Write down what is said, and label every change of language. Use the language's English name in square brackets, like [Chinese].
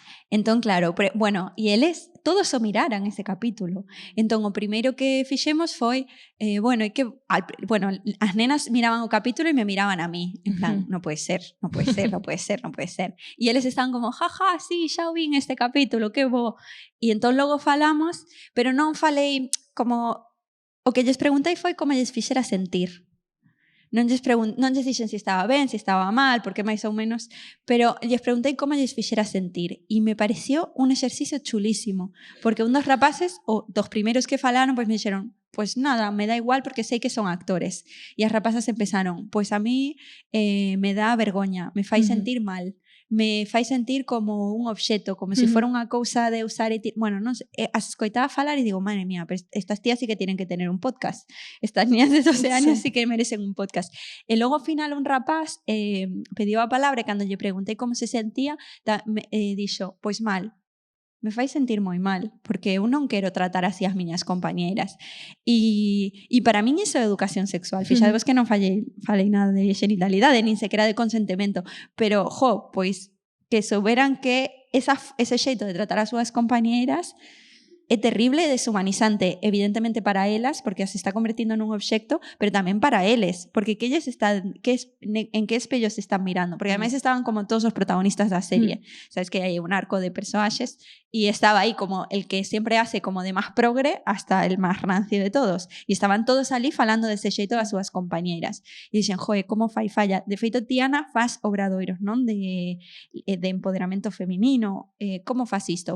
[Galician] Entón, claro, bueno, e eles todos o miraran ese capítulo. Entón, o primeiro que fixemos foi, bueno, as nenas miraban o capítulo e me miraban a mí. En plan, non puede ser, non puede ser, non puede ser, non puede ser. E eles estaban como, jaja, sí, xa o vin este capítulo, que bo. E entón logo falamos, pero non falei como... O que lles preguntei foi como lles fixera sentir. Non lles dixen se estaba ben, se estaba mal, porque máis ou menos, pero lles preguntei como lles fixera sentir e me pareció un exercicio chulísimo, porque un dos rapaces, ou dos primeiros que falaron, pois me dixeron, pois nada, me da igual porque sei que son actores. E as rapazas empezaron, pois a mí me dá vergoña, me fai sentir mal, me fai sentir como un obxeto, como se fora unha cousa de usar e... Bueno, non sei, as escoitaba falar e digo, madre mía, [Spanish] pero estas tías sí que tienen que tener un podcast. Estas niñas de 12 años sí que merecen un podcast. [Galician] E logo ao final un rapaz pediu a palabra e cando lle preguntei como se sentía, dixo, pois mal. Me fai sentir moi mal, porque eu non quero tratar así as miñas compañeiras. E para min iso é educación sexual. Fixadevos que non falei nada de xenitalidade, nin sequera de consentimento, pero, pois que souberan que ese xeito de tratar as súas compañeiras é terrible e deshumanizante, evidentemente para elas, porque as está convertindo nun obxecto, pero tamén para eles, porque en que espellos se están mirando, porque ademais estaban como todos os protagonistas da serie, sabes que hai un arco de persoaxes e estaba aí como el que sempre hace como de máis progre hasta el máis rancio de todos, e estaban todos ali falando dese xeito das súas compañeiras, e dixen, como fai falla, de feito Tiana faz obradoiros, non? De empoderamento feminino, como faz isto?